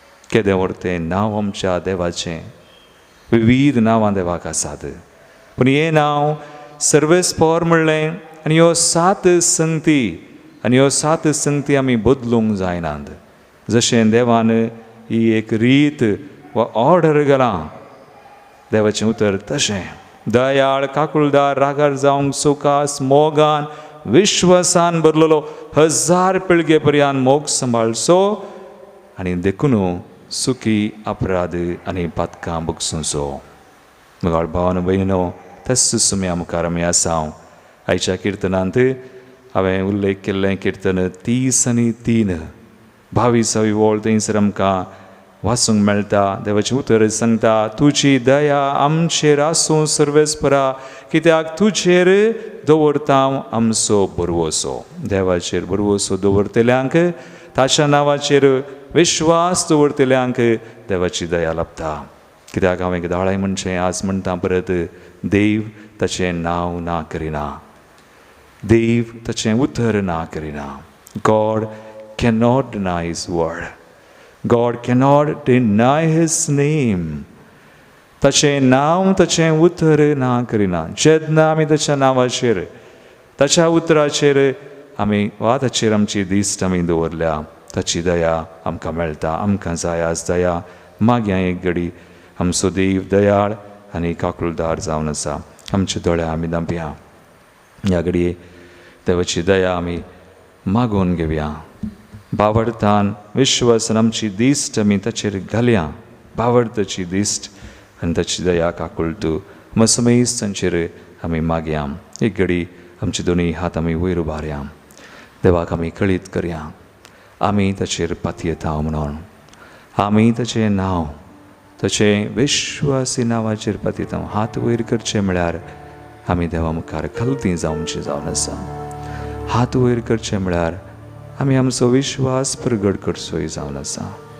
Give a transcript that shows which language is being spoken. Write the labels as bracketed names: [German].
[Konkani] केदें व्हरतें नांव आमच्या देवाचें. विविध नांवां देवाक आसात, पूण हें नांव सर्वेस्पोर म्हणलें. आनी ह्यो 7 संगती, आनी ह्यो 7 संगती आमी बदलूंक जायनात. जशें देवान ही एक रीत वा ऑर्डर घालां, देवाचें उतर तशें. दयाळ, काकुळदार, रागार जावंक सवकास, मोगान, विश्वासान भरलेलो, 1000 पिळगे पर्यंत मोग सांबाळचो. आनी देखून सुखी, अपराध आनी पातकां बगसूचो. म्हगाळ भावन भयणीनो, तस सुम्या मुखार आमी आसां. आयच्या किर्तनांत हांवें उल्लेख केल्लें किर्तन 30 आणि 3, 22 ओळ. थंयसर आमकां वाचूंक मेळटा. देवाचें उतर सांगता, तुजी दया आमचेर आसूं सर्वेस्परा, कित्याक तुजेर दवरता आमचो भरवोसो. देवाचेर भरवोसो दवरतल्यांक, ताच्या नांवाचेर विश्वास दवरतल्यांक देवाची दया लाभता. कित्याक हांवें दाळाय म्हणचें आज म्हणटा परत, देव ताचें नांव ना करिना. देव ताचें उतर ना करिना. [English] God cannot deny his word. God cannot deny his name. [Konkani] ताचें नांव, ताचें उतर ना करिना. जेन्ना आमी ताच्या नांवाचेर, ताच्या उतराचेर आमी वा ताचेर आमची दिश्ट आमी दवरल्या, ताची दया आमकां मेळटा. आमकां जाय आज दया. मागया एक घडी आमचो देव दयाळ आनी काकुळदार जावन आसा. आमचे दोळे आमी धांपया. ह्या घडये देवाची दया आमी मागून घेवया. बावडतान, विश्वासान आमची दिश्ट आमी ताचेर घालया. बावडताची दिश्ट आनी ताची दया काकुळट मसमेज तांचेर आमी मागया. एक घडी आमचे दोनी हात आमी वयर उबारया. देवाक आमी कळीत करया आमी ताचेर पातयेता म्हणून. आमी ताचें नांव ताचें विश्वासी नांवाचेर पातयता. हात वयर करचे म्हळ्यार आमी देवा मुखार खलती जावचे जावन आसा. हात वयर करचे म्हळ्यार आमी आमचो विश्वास प्रगट करचोय जावन आसा.